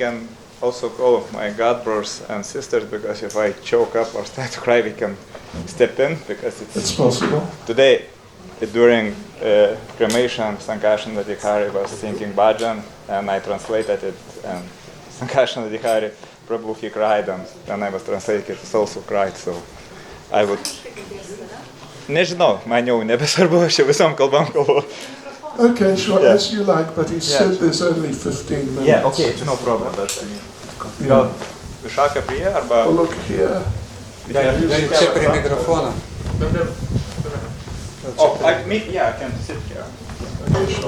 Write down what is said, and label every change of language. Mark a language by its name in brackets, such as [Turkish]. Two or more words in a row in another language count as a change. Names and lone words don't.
[English] I can also call my god brothers and sisters, because if I choke up or start to cry, we can step in, because It's possible. today during cremation, Sankarshan Adhikari was singing bhajan, and I translated it, and Sankarshan Adhikari Prabhu, he cried, and when I was translating it, he also cried, so I would... [Lithuanian] Nežinau, man jau nebesvarbu, aš jau visom kalbam kalbu. [English] Okay, sure, Yeah. as you like, but he said there's only 15 minutes. Yeah, okay, it's no problem, but I mean... [Lithuanian] Gal Vishaka priė, arba... [English] Oh, look here. [Lithuanian] Čia prie mikrofono. [English] Oh, I can sit here. Okay, sure.